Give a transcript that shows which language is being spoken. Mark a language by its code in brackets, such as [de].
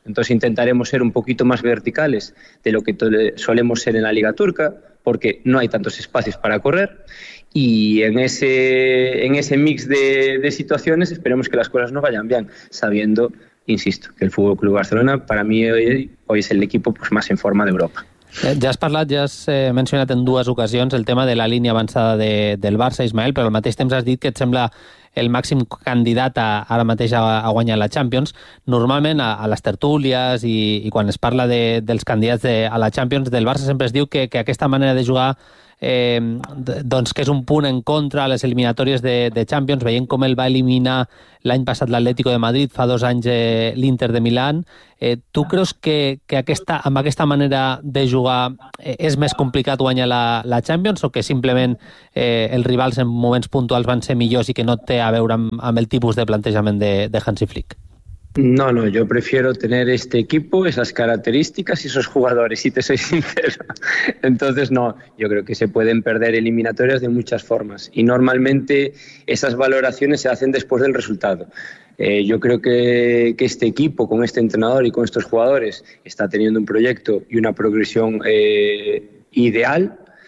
[es] Entonces intentaremos ser un poquito más verticales de lo que solemos ser en la Liga Turca, porque no hay tantos espacios para correr. Y en ese mix de situaciones esperemos que las cosas no vayan bien, sabiendo, insisto, que el FC Barcelona para mí hoy es el equipo pues más en forma de Europa. [ca] Ja has parlat, ja has mencionat en dues ocasions el tema de la línia avançada del Barça, Ismael, però al mateix temps has dit que et sembla el màxim candidat ara mateix a guanyar la Champions. Normalment a les tertúlies i quan es parla dels candidats a la Champions del Barça sempre es diu que aquesta manera de jugar doncs que és un punt en contra a les eliminatòries de Champions, veient com el va eliminar l'any passat l'Atlético de Madrid, fa dos anys l'Inter de Milán. Tu creus que aquesta, amb aquesta manera de jugar és més complicat guanyar la Champions, o que simplement els rivals en moments puntuals van ser millors i que no té a veure amb el tipus de plantejament de Hansi Flick? [es] No, yo prefiero tener este equipo, esas características y esos jugadores, si te soy sincero. Entonces, no, yo creo que se pueden perder eliminatorias de muchas formas. Y normalmente esas valoraciones se hacen después del resultado. Yo creo que este equipo, con este entrenador y con estos jugadores, está teniendo un proyecto y una progresión ideal.